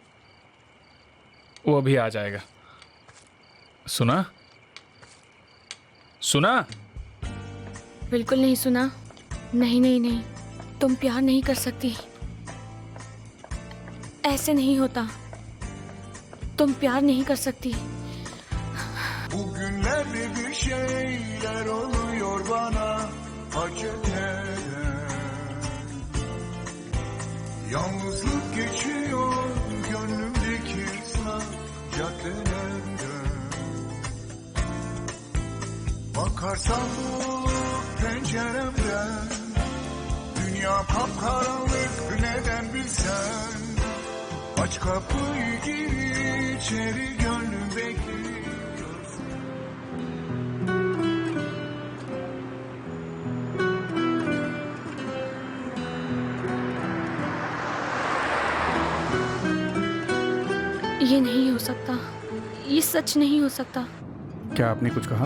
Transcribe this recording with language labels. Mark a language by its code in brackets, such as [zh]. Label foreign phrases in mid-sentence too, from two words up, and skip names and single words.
[hi] वो अभी आ जाएगा। सुना? सुना? बिल्कुल नहीं सुना। नहीं नहीं नहीं, तुम प्यार नहीं कर सकती। ऐसे नहीं होता। तुम प्यार नहीं कर सकती। [tr] Bugünlerde bir şeyler oluyor bana acep neden? Yalnızlık geçiyor gönlümdeki ıslak caddelerden. Bakarsan bu penceremden, dünya kapkaranlık neden bilsen. Aç kapıyı gir içeri, gönlüm bekliyor. [hi] ये नहीं हो सकता। ये सच नहीं हो सकता। क्या आपने कुछ कहा?